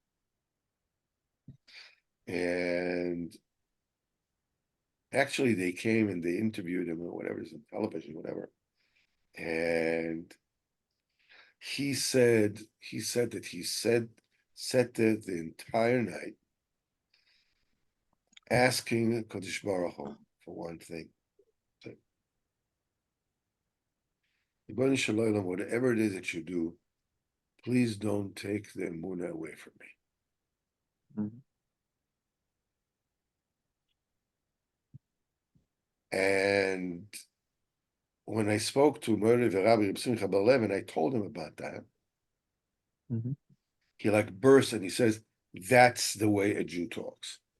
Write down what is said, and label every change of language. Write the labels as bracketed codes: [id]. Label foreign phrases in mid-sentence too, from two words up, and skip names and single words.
[en] And actually, they came and they interviewed him or whatever, it's on television, whatever. And he said that he sat there the entire night asking [he] Kodesh Baruch Hu [en] for one thing. [he] Ribono Shel Olam, [en] whatever it is that you do, please don't take the emunah away from me. And when I spoke to Mori Rabbi Reb Simcha Bar Lev, and I told him about that, he like burst and he says, "That's the way a Jew talks.